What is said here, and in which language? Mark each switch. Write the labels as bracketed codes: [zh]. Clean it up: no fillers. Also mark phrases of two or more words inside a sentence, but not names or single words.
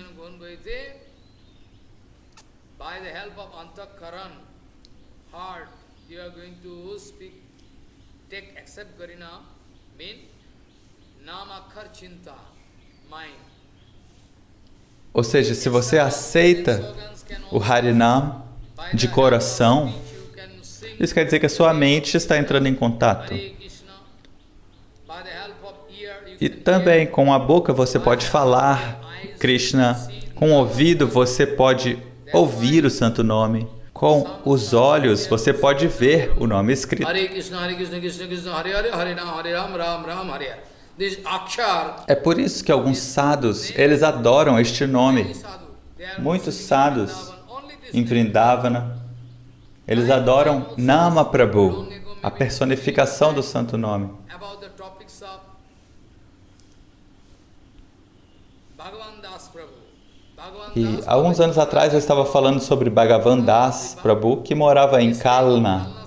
[pt] Ou seja, se você aceita o Harinam de coração, isso quer dizer que a sua mente está entrando em contato. E também com a boca você pode falar Krishna, com o ouvido você pode ouvir o santo nome, com os olhos você pode ver o nome escrito. [sa] हरे कृष्ण कृष्ण कृष्ण हरे हरे हरे राम राम राम हरे हरे. [en] This akshar. [pt] É por isso que alguns sadhus, eles adoram este nome. Muitos sadhus em Vrindavana, eles adoram Nama Prabhu, a personificação do santo nome. E alguns anos atrás eu estava falando sobre Bhagavan Das Prabhu, que morava em Kalna.